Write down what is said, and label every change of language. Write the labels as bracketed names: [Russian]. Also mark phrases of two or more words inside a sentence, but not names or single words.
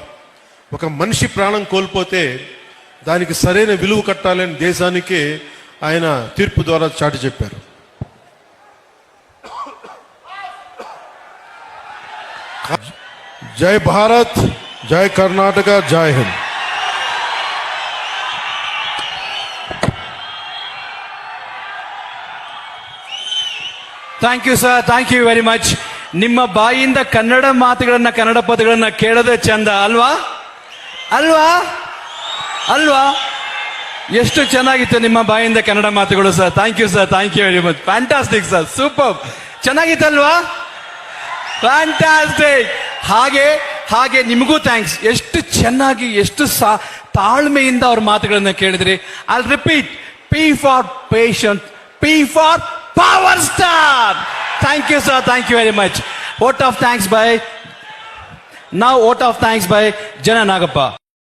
[Telugu] ఒక మనిషి ప్రాణం కోల్పోతే దానికి సరైన విలువ కట్టాలని దేశానికే ఆయన తీర్పు ద్వారా చాటి చెప్పారు. [Hindi] जय भारत, जय कर्नाटक, जय हिंद. [English] Thank you sir, thank you very much. [Kannada] ನಿಮ್ಮ ಬಾಯಿಂದ ಕನ್ನಡ ಮಾತುಗಳನ್ನ, ಕನ್ನಡ ಪದಗಳನ್ನ ಕೇಳೋದೇ ಚಂದ ಅಲ್ವಾ ಅಲ್ವಾ ಅಲ್ವಾ? ಎಷ್ಟು ಚೆನ್ನಾಗಿತ್ತು ನಿಮ್ಮ ಬಾಯಿಂದ ಕನ್ನಡ ಮಾತುಗಳು ಸರ್. [English] Thank you sir, thank you very much. Fantastic sir, super. ಚೆನ್ನಾಗಿತ್ತಲ್ವಾ? [Kannada] ಫ್ಯಾಂಟಾಸ್ಟಿಕ್. ಹಾಗೆ ನಿಮಗೂ ಥ್ಯಾಂಕ್ಸ್. ಎಷ್ಟು ಚೆನ್ನಾಗಿ, ಎಷ್ಟು ತಾಳ್ಮೆಯಿಂದ ಅವ್ರ ಮಾತುಗಳನ್ನ ಕೇಳಿದ್ರಿ. [English] I repeat, P for patient, P for power star. Thank you sir, Thank you very much. vote of thanks by Jana Nagappa.